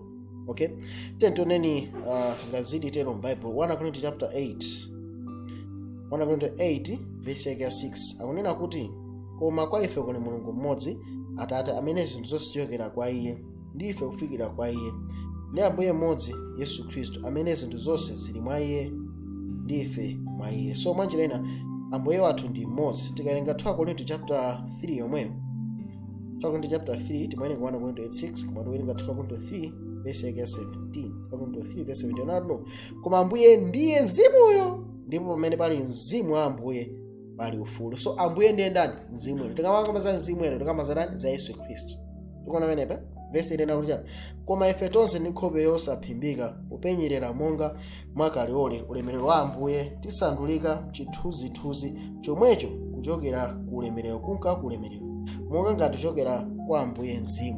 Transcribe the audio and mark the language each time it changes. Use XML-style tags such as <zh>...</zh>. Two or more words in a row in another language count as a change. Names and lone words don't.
<ny>Okay, tentoneni ngazidi tero m'Bible 1 Corinthians chapter 8 1 Corinthians 8 verse 6 akunena kuti koma kwa ife kuli Mulungu mmodzi Atate amene zinthu zonse zichokera kwa iye ndi ife kufikira kwa iye, ndi Ambuye mmodzi Yesu Khristu amene zinthu zonse zili mwa iye ndi ife mwa iye. So mwanjira ina Ambuye wathu ndi mmodzi. Tikawerenga 2 Corinthians chapter 3 yomweyo, 2 Corinthians chapter 3 timawerenga 1 Corinthians 8 koma tiwerenga 2 Corinthians 3 verse 17. 2 Corinthians 3 verse 17 no koma Ambuye ndiye mzimuyo, ndipo pamene pali mzimu wa Ambuye pali ufulu. So Ambuye ndiye ndani? Mzimu. Tikamakamba za Mzimu Woyera tikamba za nani? Za Yesu Khristu. Tikuona menepa verse ina kuti koma ife tonse ndi nkhope yosaphimbika kupenyerera monga mwakaliole ulemerero wa Ambuye tisandulika chithunzithunzi chomwecho kuchokera ku ulemerero kunka ku ulemerero monga ngati kuchokera kwa Ambuye Mzimu.</ny>